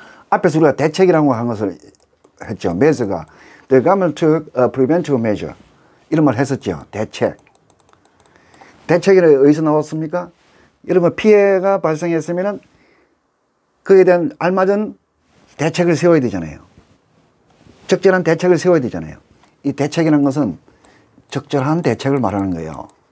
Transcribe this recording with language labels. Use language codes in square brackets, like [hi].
[ko] 앞에서 우리가 대책이라고 한 것을 했죠. [en] measure가 the government took a preventive measure. [ko] 이런 말 했었죠. 대책. 대책이 어디서 나왔습니까? 여러분 피해가 발생했으면 그에 대한 알맞은 대책을 세워야 되잖아요. 적절한 대책을 세워야 되잖아요. 이 대책이라는 것은 적절한 대책을 말하는 거예요.